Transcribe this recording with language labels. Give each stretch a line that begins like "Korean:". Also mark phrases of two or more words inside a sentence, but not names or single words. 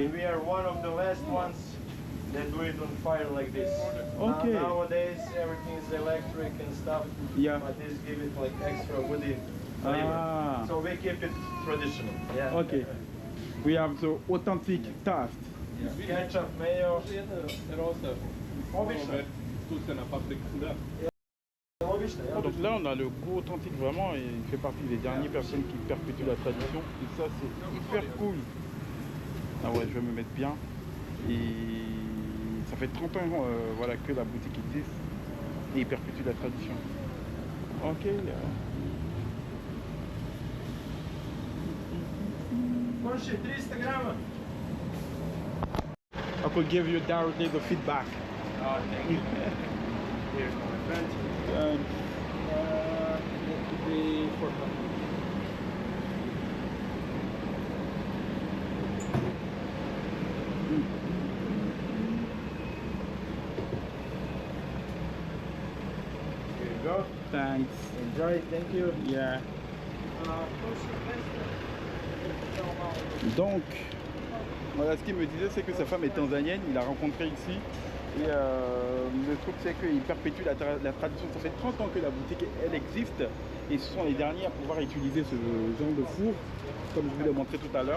English: And we are one of the last ones that do it on fire like this. Okay. Nowadays everything is electric and stuff. Yeah. But this give it like extra woody flavor. Ah. So we keep it traditional. Yeah. Okay. We have the authentic taste. Ketchup, mayo.
Serbian: Obično. Tu na papriku, da. Obično, ja.
French: Donc là, on a le goût authentique vraiment et il fait partie des dernières personnes qui perpétuent la tradition. Et ça, c'est hyper cool. Ah ouais, je vais me mettre bien. Et ça fait 30 ans voilà, que la boutique existe et il perpétue la tradition. Ok.
Serbian: Može 300 grama.
English: I could give you directly the feedback. Oh, thank you. Here's my friend. And That could be 400. Here you go. thanks. Enjoy. Thank you. Yeah.
Polish: Proszę Państwa.
French: Donc, voilà, ce qu'il me disait, c'est que sa femme est tanzanienne, il l'a rencontrée ici. Et le truc, c'est qu'il perpétue la tradition. Ça fait 30 ans que la boutique, elle existe. Et ce sont les derniers à pouvoir utiliser ce genre de four, comme je vous l'ai montré tout à l'heure.